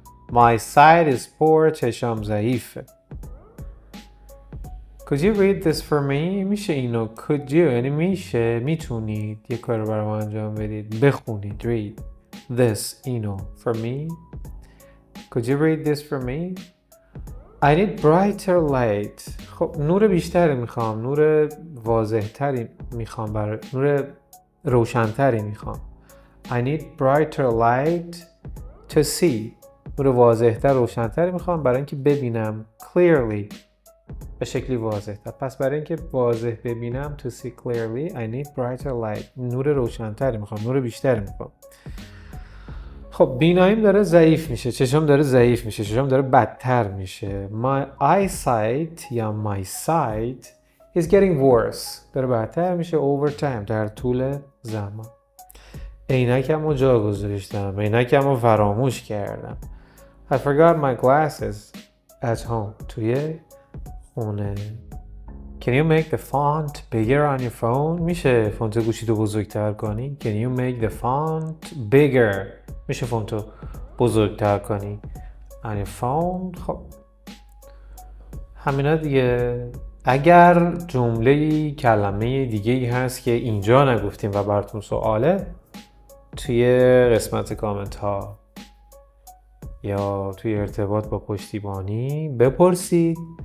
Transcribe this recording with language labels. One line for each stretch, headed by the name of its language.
English: My sight is poor
Persian: چشام ضعیفه.
English: Could you read this for me؟
Persian: میشه اینو could you یعنی میشه میتونید یک کار رو برای ما انجام بدید بخونید
English: read this
Persian: اینو
English: for me. Could you read this for me؟ I need brighter light.
Persian: خب نور بیشتری میخوام، نور واضحتری میخوام، برای نور روشنتری میخوام.
English: I need brighter light to see.
Persian: نور واضحتر روشنتری میخوام برای اینکه ببینم
English: clearly
Persian: به شکلی واضح تر. پس برای اینکه واضح ببینم
English: to see clearly I need brighter light.
Persian: نور روشنتری میخوام، نور بیشتری میخوام. خب بیناییم داره ضعیف میشه، چشم داره ضعیف میشه، چشم داره بدتر میشه.
English: My eyesight یا my sight is getting worse.
Persian: داره بدتر میشه
English: over time،
Persian: در طول زمان. عینکمو جا گذاشتم، عینکمو فراموش کردم.
English: I forgot my glasses at home.
Persian: توی خونه.
English: Can you make the font bigger on your phone?
Persian: میشه فونت گوشیتو بزرگتر کنی؟
English: Can you make the font bigger?
Persian: میشه فونتو بزرگتر کنی
English: on your phone.
Persian: خب همینا دیگه. اگر جمله کلمه دیگه ای هست که اینجا نگفتیم و براتون سواله، توی قسمت کامنت ها یا توی ارتباط با پشتیبانی بپرسید.